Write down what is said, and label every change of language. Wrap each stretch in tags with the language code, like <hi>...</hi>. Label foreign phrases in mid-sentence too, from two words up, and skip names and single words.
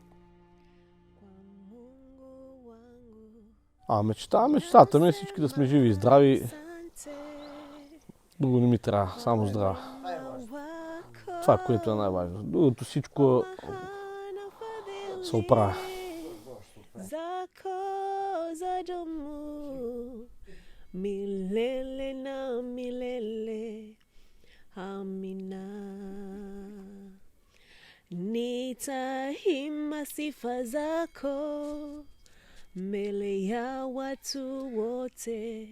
<bg>Мечтата ми е всички да сме живи и здрави. Друго не ми трябва, само здраве. Това, което е най-важно. Другото всичко се оправя.</bg> <sw>Milele na milele, amina. Nitahimba sifa zako mbele ya watu wote.</sw>